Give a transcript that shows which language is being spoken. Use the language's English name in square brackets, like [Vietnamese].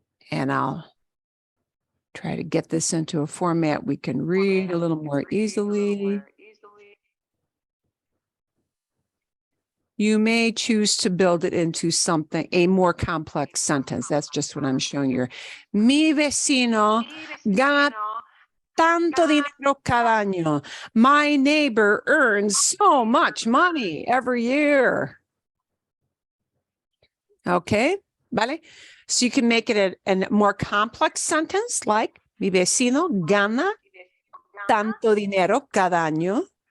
[English] And I'll try to get this into a format we can read a little more easily. You may choose to build it into something, a more complex sentence. That's just what I'm showing you. [Spanish] Mi vecino gana tanto dinero cada año. [English] My neighbor earns so much money every year. Okay, vale? So you can make it a more complex sentence like [Spanish] mi vecino gana tanto dinero cada año.